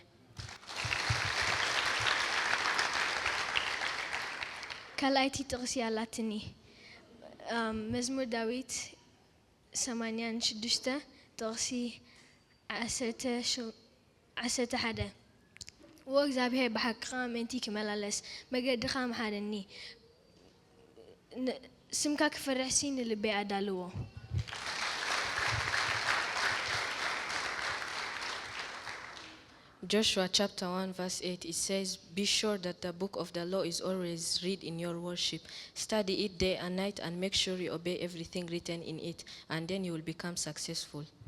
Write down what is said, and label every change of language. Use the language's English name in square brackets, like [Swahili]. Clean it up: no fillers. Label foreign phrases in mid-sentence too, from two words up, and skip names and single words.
[Tigrinya] ካላይቲ ጥቕሲ ያላትኒ መዝሙር ዳዊት 86 ጥቕሲ 11 ወእግዚአብሔር ብሓቅኻ ምእንቲ ክመላለስ መገድኻ መሓረኒ ስምካ ክፈርሕሲ ንልበይ ኣዳልዎ [English] Joshua chapter 1 verse 8 it says, "Be sure that the book of the law is always read in your worship. Study it day and night and make sure you obey everything written in it, and then you will become successful."